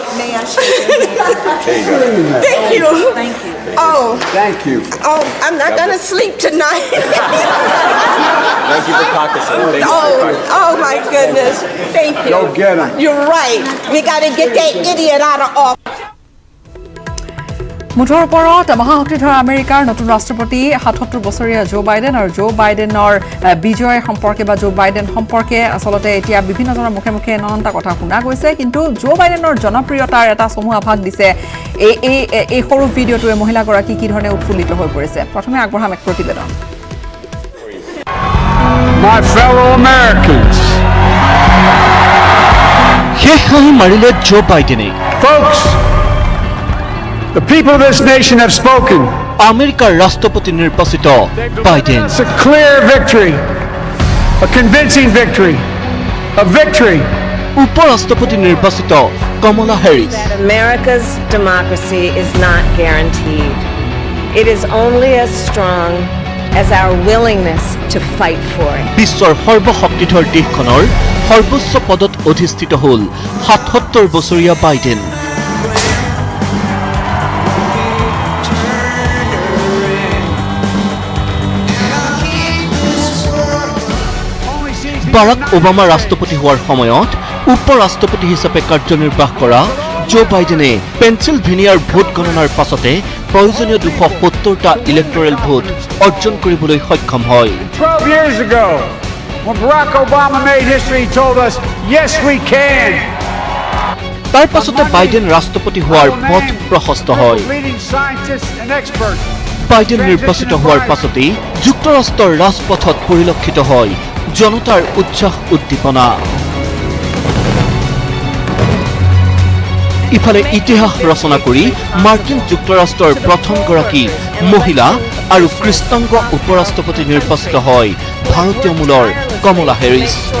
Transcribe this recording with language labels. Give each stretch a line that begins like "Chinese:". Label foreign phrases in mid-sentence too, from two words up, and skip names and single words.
English: May I shake your hand? There you go. Thank you. Thank you. Oh. Thank you. Oh, I'm not going to sleep tonight. Thank you for caucusing. Thank you for caucusing. Oh my goodness. Thank you. Go get him. You're right. We got to get that idiot out of office.
Assamese: মুঠৰ ওপৰত মহাশক্তিধৰ আমেৰিকাৰ নতুন ৰাষ্ট্ৰপতি ৭৭ বছৰীয়া জো বাইডেন আৰু জো বাইডেনৰ বিজয় সম্পৰ্কে বা জো বাইডেন সম্পৰ্কে আচলতে এতিয়া বিভিন্নজনৰ মুখে মুখে নানানটা কথা শুনা গৈছে। কিন্তু জো বাইডেনৰ জনপ্ৰিয়তাৰ এটা চমু আভাস দিছে এই সৰু ভিডিঅ'টোৱে মহিলাগৰাকী কি ধৰণে উৎফুল্লিত হৈ পৰিছে। প্ৰথমে আগবঢ়াম এক প্ৰতিবেদন।
English: My fellow Americans.
Assamese: শেষ হাঁহি মাৰিলে জো বাইডেনে।
English: Folks, the people of this nation have spoken.
Assamese: আমেৰিকাৰ ৰাষ্ট্ৰপতি নিৰ্বাচিত বাইডেন।
English: It's a clear victory, a convincing victory, a victory
Assamese: উপৰাষ্ট্ৰপতি নিৰ্বাচিত কমলা হেৰিছ।
English: America's democracy is not guaranteed. It is only as strong as our willingness to fight for it.
Assamese: বিশ্বৰ সৰ্বশক্তিধৰ দেশখনৰ সৰ্বোচ্চ পদত অধিষ্ঠিত হ'ল ৭৭ বছৰীয়া বাইডেন। বাৰাক ওবামা ৰাষ্ট্ৰপতি হোৱাৰ সময়ত উপ-ৰাষ্ট্ৰপতি হিচাপে কাৰ্যনিৰ্বাহ কৰা জো বাইডেনে পেনচিলভেনিয়াৰ ভোট গণনাৰ পাছতে প্ৰয়োজনীয় ২৭০টা ইলেক্টৰেল ভোট অৰ্জন কৰিবলৈ সক্ষম হয়।
English: 12 years ago, when Barack Obama made history, he told us, yes, we can.
Assamese: তাৰ পাছতে বাইডেন ৰাষ্ট্ৰপতি হোৱাৰ পথ প্ৰশস্ত হয়।
English: Leading scientists and experts.
Assamese: বাইডেন নিৰ্বাচিত হোৱাৰ পাছতেই যুক্তৰাষ্ট্ৰৰ ৰাজপথত পৰিলক্ষিত হয় জনতাৰ উৎসাহ উদ্দীপনা। ইফালে ইতিহাস ৰচনা কৰি মাৰ্কিন যুক্তৰাষ্ট্ৰৰ প্ৰথমগৰাকী মহিলা আৰু কৃষ্ণাংগ উপৰাষ্ট্ৰপতি নিৰ্বাচিত হয় ভাৰতীয় মূলৰ কমলা হেৰিছ।